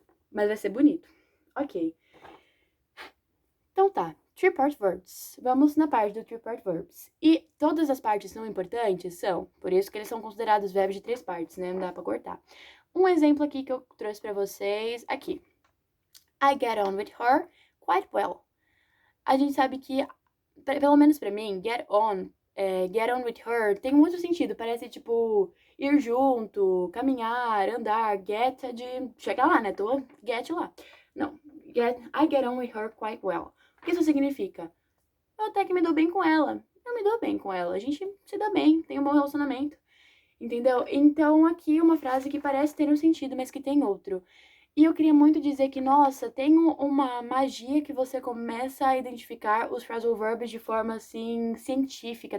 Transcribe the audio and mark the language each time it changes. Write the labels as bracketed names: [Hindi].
[Portuguese] Mas vai ser bonito. Ok. Então tá. 3-part verbs. Vamos na parte do 3-part verbs. E todas as partes são importantes? São. Por isso que eles são considerados verbos de 3 partes, né? Não dá pra cortar. Um exemplo aqui que eu trouxe pra vocês, aqui. [English] I get on with her quite well. [Portuguese] A gente sabe que, pelo menos pra mim, [English] get on with her [Portuguese] tem um outro sentido. Parece, tipo, ir junto, caminhar, andar. Get é de chegar lá, né? Get lá. Não. [English] I get on with her quite well. [Portuguese] O que isso significa? Eu até que me dou bem com ela. Eu me dou bem com ela. A gente se dá bem, tem um bom relacionamento. Entendeu? Então, aqui uma frase que parece ter um sentido, mas que tem outro. E eu queria muito dizer que, nossa, tem uma magia que você começa a identificar os phrasal verbs de forma, assim, científica.